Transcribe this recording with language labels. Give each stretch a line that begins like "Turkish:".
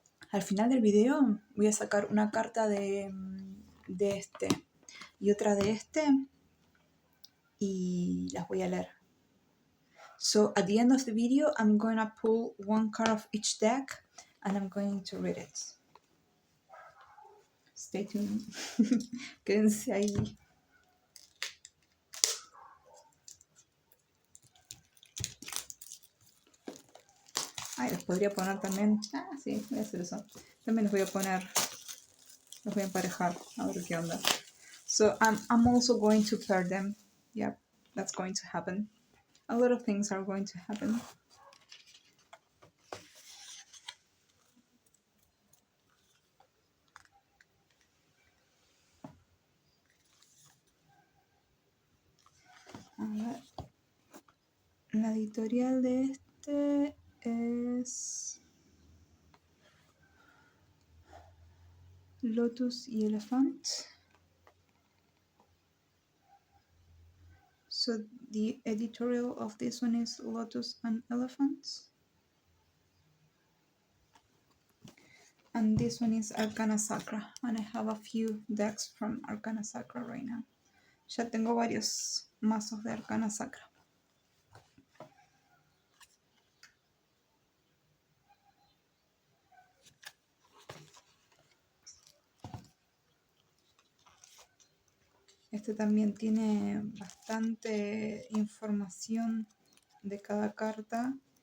Spanish: Al final del video voy a sacar una carta de este y otra de este y las voy a leer.
English: So at the end of the video I'm going to pull one card of each deck and I'm going to read it. Stay tuned.
Spanish: Quédense ahí. Ay, los podría poner también. Ah, sí, voy a hacer eso. También los voy a poner. Los voy a emparejar. A ver qué onda.
English: So I'm also going to pair them. yep, that's going to happen. A lot of things are going to happen.
Spanish: A ver. La editorial de este es Lotus y Elephant.
English: So the editorial of this one is Lotus and Elephants. And this one is Arcana Sacra. And I have a few decks from Arcana Sacra right now.
Spanish: Ya tengo varios mazos de Arcana Sacra. Este también tiene bastante información de cada carta.